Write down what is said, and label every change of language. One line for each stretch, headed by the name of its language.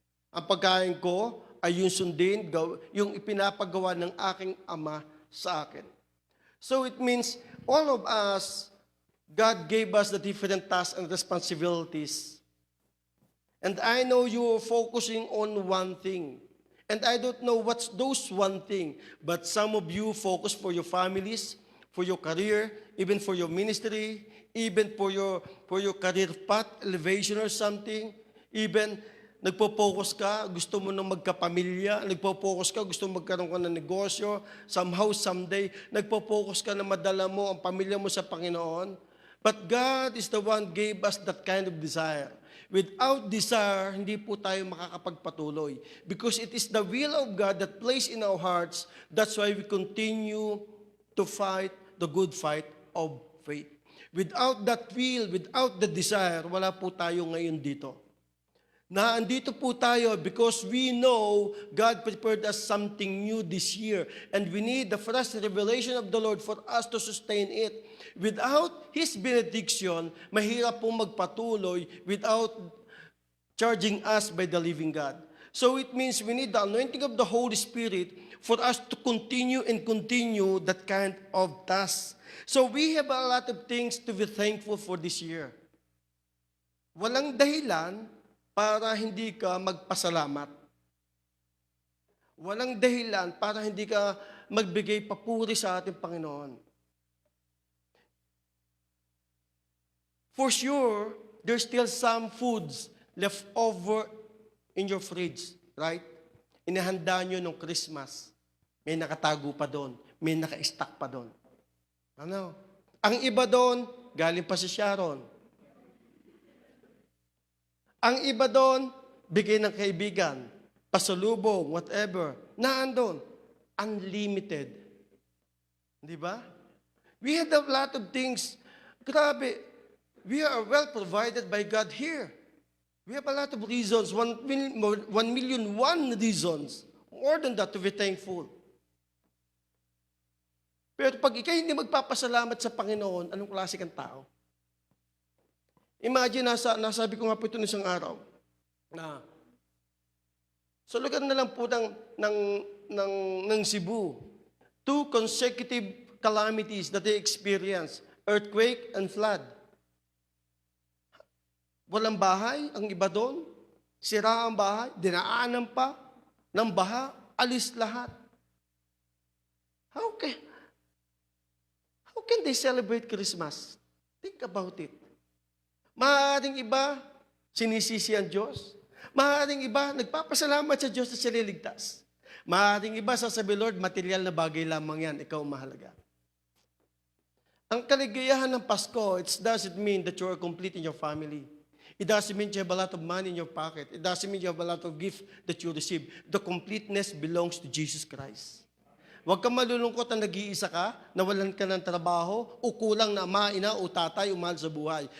Filipino: Ang pagkain ko ay yung sundin, yung ipinapagawa ng aking Ama sa akin.
English: So it means all of us, God gave us the different tasks and responsibilities. And I know you are focusing on one thing. And I don't know what's those one thing, but some of you focus for your families, for your career, even for your ministry, even for your career path, elevation or something.
Filipino: Even nagpo-focus ka, gusto mo nang magkapamilya, nagpo-focus ka, gusto mo magkaroon ka ng negosyo, somehow, someday, nagpo-focus ka na madala mo ang pamilya mo sa Panginoon.
English: But God is the one gave us that kind of desire. Without desire,
Filipino: hindi po tayo makakapagpatuloy.
English: Because it is the will of God that placed in our hearts. That's why we continue to fight the good fight of faith. Without that will, without the desire,
Filipino: wala po tayo ngayon dito. Andito po tayo
English: because we know God prepared us something new this year. And we need the fresh revelation of the Lord for us to sustain it. Without His benediction,
Filipino: mahirap pong magpatuloy
English: without charging us by the living God. So it means we need the anointing of the Holy Spirit for us to continue and continue that kind of task. So we have a lot of things to be thankful for this year.
Filipino: Walang dahilan para hindi ka magpasalamat. Walang dahilan para hindi ka magbigay papuri sa ating Panginoon.
English: For sure, there's still some foods left over in your fridge, right?
Filipino: Inihanda nyo nung Christmas. May nakatago pa doon. May naka-stack pa doon. Ano? Ang iba doon, galing pa si Sharon. Ang iba doon, bigay ng kaibigan, pasalubong, whatever. Naandun. Unlimited. Di ba?
English: We had a lot of things. Grabe. We are well provided by God here. We have a lot of reasons, 1,000,001 reasons, more than that to be thankful.
Filipino: Pero pag ikaw hindi magpapasalamat sa Panginoon, anong klase kang tao? Imagine, nasabi ko nga po ito isang araw, na sa lugar na lang po ng Cebu,
English: 2 consecutive calamities that they experienced, earthquake and flood.
Filipino: Walang bahay, ang iba doon. Sira ang bahay, dinaanan pa ng baha, alis lahat.
English: How can they celebrate Christmas? Think about it.
Filipino: Maaaring iba, sinisisi ang Diyos. Maaaring iba, nagpapasalamat sa Diyos na sila ligtas. Maaaring iba, sasabi, Lord, material na bagay lamang yan, ikaw mahalaga. Ang kaligayahan ng Pasko,
English: it doesn't mean that you are complete in your family. It doesn't mean you have a lot of money in your pocket. It doesn't mean you have a lot of gift that you receive. The completeness belongs to Jesus Christ.
Filipino: Huwag kang malulungkot na nag-iisa ka, nawalan ka ng trabaho, o kulang na ama, ina, o tatay, o mahal sa buhay.